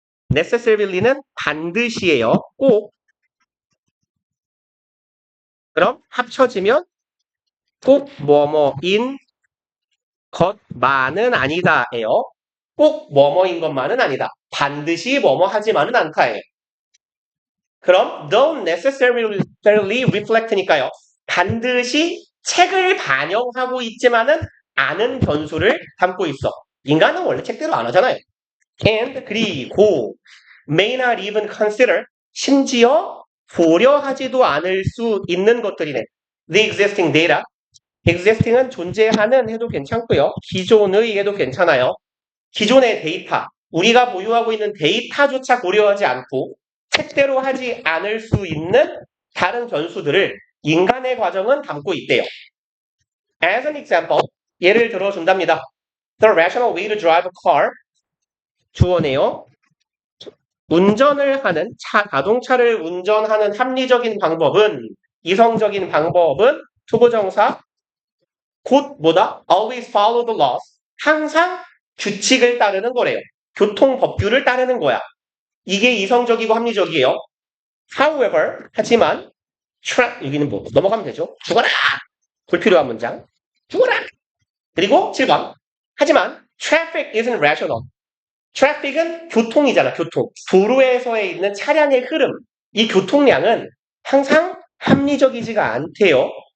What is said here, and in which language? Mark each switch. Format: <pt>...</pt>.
<ko>necessarily는 반드시예요. 꼭. 그럼 합쳐지면 꼭 뭐뭐인 것만은 아니다예요. 꼭 뭐뭐인 것만은 아니다. 반드시 뭐뭐 하지만은 않다예요. 그럼</ko> <en>don't necessarily reflect니까요.</en> <ko>반드시 책을 반영하고 있지만은 않은 변수를 담고 있어. 인간은 원래 책대로 안 하잖아요.</ko> <en>And</en> <ko>그리고</ko> <en>may not even consider</en> <ko>심지어 고려하지도 않을 수 있는 것들이네.</ko> <en>The existing data.</en> <ko>existing은 존재하는 해도 괜찮고요. 기존의 해도 괜찮아요. 기존의 데이터. 우리가 보유하고 있는 데이터조차 고려하지 않고 책대로 하지 않을 수 있는 다른 변수들을 인간의 과정은 담고 있대요.</ko> <en>As an example,</en> <ko>예를 들어 준답니다.</ko> <en>The rational way to drive a car.</en> <ko>주어네요. 운전을 하는 자동차를 운전하는 합리적인 방법은 이성적인 방법은 투부정사 곧 뭐다?</ko> <en>Always follow the laws.</en> <ko>항상 규칙을 따르는 거래요. 교통법규를 따르는 거야. 이게 이성적이고 합리적이에요.</ko> <en>However,</en> <ko>하지만 여기는 뭐 넘어가면 되죠. 죽어라! 불필요한 문장. 죽어라! 그리고 7번. 하지만</ko> <en>traffic isn't rational.</en> <ko>traffic은 교통이잖아. 교통. 도로에서에 있는 차량의 흐름. 이 교통량은 항상 합리적이지가 않대요.</ko>